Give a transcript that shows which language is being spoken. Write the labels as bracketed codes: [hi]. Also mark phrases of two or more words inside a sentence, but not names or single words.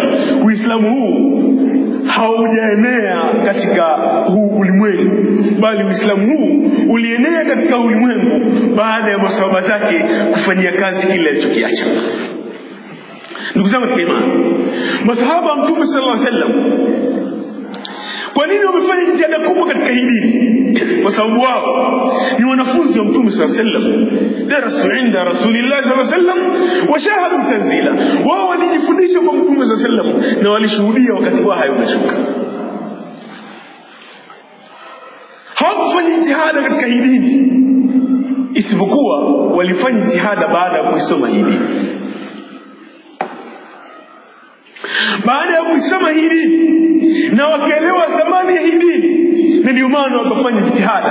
[sw] Uislamu huu haujaenea katika huu ulimwengu, bali Uislamu huu ulienea katika ulimwengu baada ya masahaba zake kufanyia kazi kile alichokiacha. Ndugu zangu katika imani, masahaba Mtume [ar] صلى الله عليه وسلم [sw] kwa nini wamefanya jitihada kubwa katika hii dini? Kwa sababu wao ni wanafunzi wa Mtume [ar] صلى الله عليه وسلم, درسوا عند رسول الله صلى الله عليه وسلم وشهدوا التنزيل. [sw] Wao walijifundisha kwa Mtume [ar] صلى الله عليه وسلم [sw] na walishuhudia wakati wa hayo unashuka. Hawakufanya jitihada katika hii dini, isipokuwa walifanya jitihada baada ya kuisoma hii dini. Baada ya kusoma hii dini na wakaelewa thamani ya hii dini, na ndio maana wakafanya jitihada.